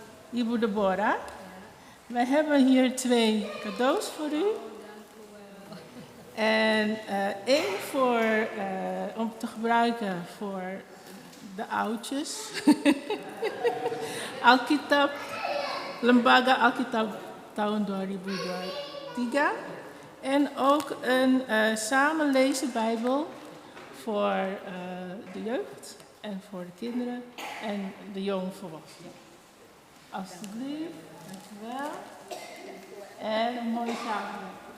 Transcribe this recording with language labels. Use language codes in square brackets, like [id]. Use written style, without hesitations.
[nl] Ibu Deborah, wij hebben hier 2 cadeaus voor u. En één om te gebruiken voor de oudjes. [id] Alkitab, Lembaga Alkitab tahun 2023. [nl] En ook een samenlezen Bijbel voor de jeugd en voor de kinderen en de jongvolwassenen. Alsjeblieft, dankjewel. En een mooie samenleving.